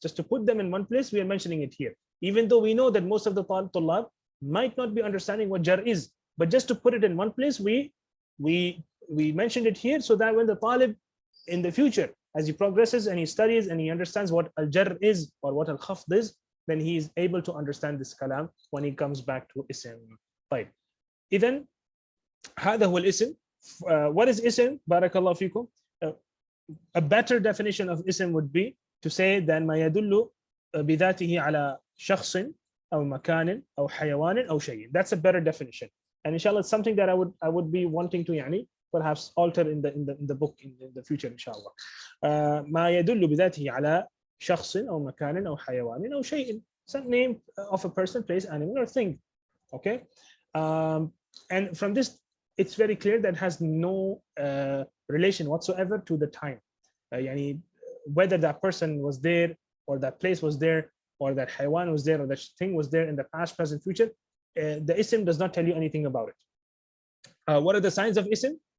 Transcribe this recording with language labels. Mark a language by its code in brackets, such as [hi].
[en] Just to put them in one place, we are mentioning it here. Even though we know that most of the tullab might not be understanding what jar is, but just to put it in one place, we mentioned it here so that when the talib in the future, as he progresses and he studies and he understands what al-jar is or what al-khafd is, then he is able to understand this kalam when he comes back to ism. Right. Then [ar] هذا هو الاسم. [en] What is ism? Barakallahu fikum. A better definition of ism would be to say that [ar] ما يدل بذاته على شخص أو مكان أو حيوان أو شيء. [en] That's a better definition. And inshallah, it's something that I would be wanting to يعني perhaps alter in the book in the future inshallah. [ar] ما يدل بذاته على شخص أو مكان أو حيوان أو شيء. [en] Some name of a person, place, animal, or thing. Okay. And from this, it's very clear that has no relation whatsoever to the time. Yani, whether that person was there or that place was there or that haywan was there or that thing was there in the past, present, future, the ism does not tell you anything about it. What are the signs of ism?